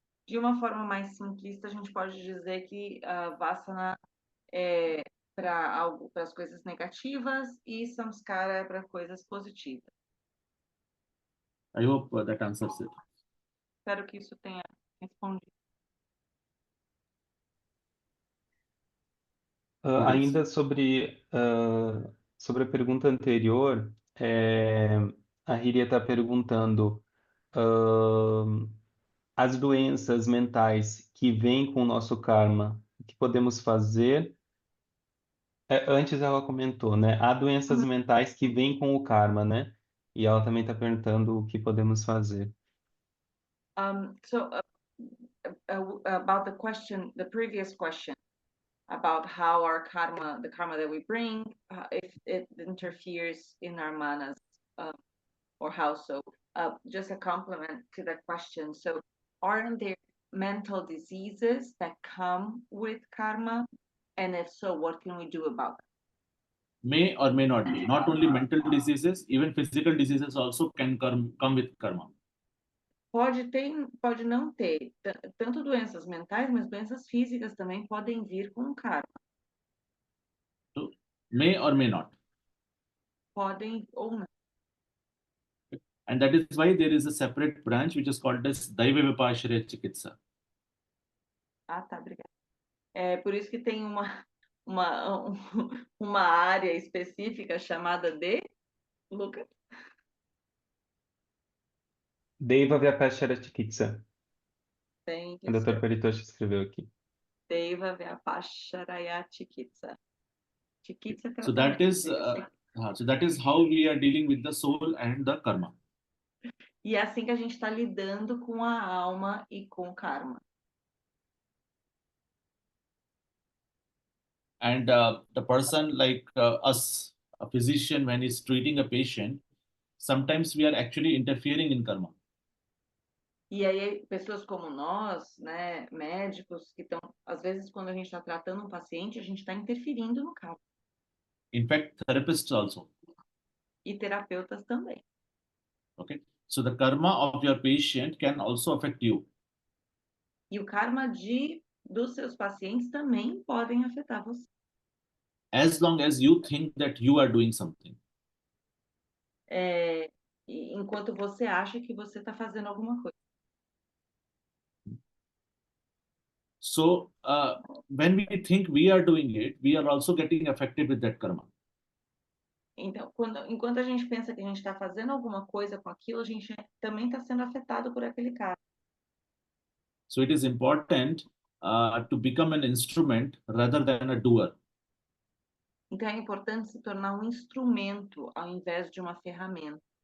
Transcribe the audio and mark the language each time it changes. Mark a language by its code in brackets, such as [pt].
[pt] De uma forma mais simplista, a gente pode dizer que vasana é para as coisas negativas e samskara é para coisas positivas. [en] I hope that answers it. [pt] Espero que isso tenha respondido. Ainda sobre a pergunta anterior, a Hiria está perguntando as doenças mentais que vêm com o nosso karma, o que podemos fazer? Antes ela comentou, né? Há doenças mentais que vêm com o karma, né? E ela também está perguntando o que podemos fazer. [en] So about the previous question about how our karma, the karma that we bring, if it interferes in our manas, or how so. Just a complement to that question. So, aren't there mental diseases that come with karma? And if so, what can we do about may or may not be. Not only mental diseases, even physical diseases also can come with karma. [pt] Pode ter, pode não ter, tanto doenças mentais, mas doenças físicas também podem vir com karma. [en] So may or may not. [pt] Podem ou não. [en] And that is why there is a separate branch which is called as Daiva Vipashraya Chikitsa. [pt] Ah, tá, obrigada. É por isso que tem uma, uma área específica chamada de, Lucas? Deva Vyapashara Chikitsa. Tem que O Dr. ser Paritoshi escreveu aqui. Deva Vyapasharaya Chikitsa. Chikitsa é [en] So that [pt] tratamento. [en] is so that is how we are dealing with the soul and the karma. [pt] E é assim que a gente está lidando com a alma e com o karma. [en] And the person like us, a physician, when he's treating a patient, sometimes we are actually interfering in karma. [pt] E aí, pessoas como nós, né, médicos, que estão, às vezes, quando a gente está tratando um paciente, a gente está interferindo no karma. [en] In fact, therapists also. [pt] E terapeutas também. [en] Okay. So the karma of your patient can also affect you. [pt] E o karma dos seus pacientes também podem afetar você. [en] As long as you think that you are doing something. [pt] Enquanto você acha que você está fazendo alguma coisa. [en] So when we think we are doing it, we are also getting affected with that karma. [pt] Então, enquanto a gente pensa que a gente está fazendo alguma coisa com aquilo, a gente também está sendo afetado por aquele karma. [en] So it is important to become an instrument rather than a doer. [pt] Então, é importante se tornar um instrumento ao invés de uma ferramenta.